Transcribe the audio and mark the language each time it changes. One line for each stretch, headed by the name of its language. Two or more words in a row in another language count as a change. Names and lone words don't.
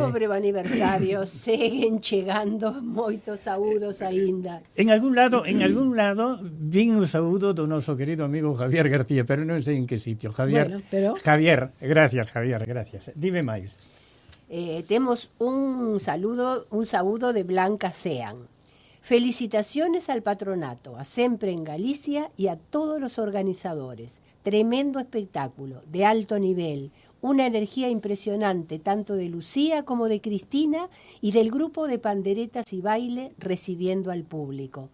Galician: Sobre o aniversario seguen chegando moitos saúdos aínda. En algún lado vin o saúdo do noso querido amigo Javier García, pero non sei en que sitio.
Spanish: Javier, gracias, Javier, gracias.
Galician: Dime máis. Temos un saúdo de Blanca Sean.
Spanish: Felicitaciones al patronato, a Sempre en Galicia y a todos los organizadores. Tremendo espectáculo, de alto nivel, Una energía impresionante, tanto de Lucía como de Cristina y del grupo de panderetas y baile recibiendo al público.